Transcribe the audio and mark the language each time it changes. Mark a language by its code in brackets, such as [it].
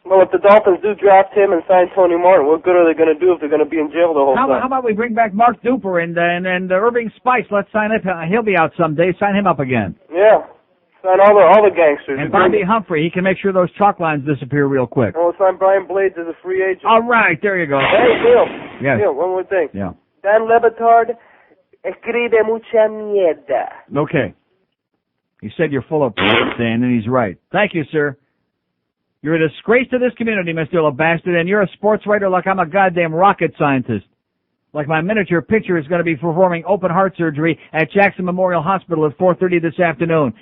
[en] Well, if the Dolphins do draft him and sign Tony Martin, what good are they going to do if they're going to be in jail the whole time? How about we bring back Mark Duper and Irving Spice? Let's sign up. He'll be out someday. Sign him up again. Yeah. Sign all the gangsters. And Bobby Humphrey, he can make sure those chalk lines disappear real quick. Oh, sign Brian Blades as a free agent. All right, there you go. Hey, Neil. Yes. Neil, one more thing. Yeah. [es] Dan Lebitard escribe mucha mierda. [en] Okay. He said you're full of Dan, and he's right. Thank you, sir. You're a disgrace to this community, Mr. LeBastard, and you're a sports writer like I'm a goddamn rocket scientist. Like my miniature picture is going to be performing open heart surgery at Jackson Memorial Hospital at 4:30 this afternoon.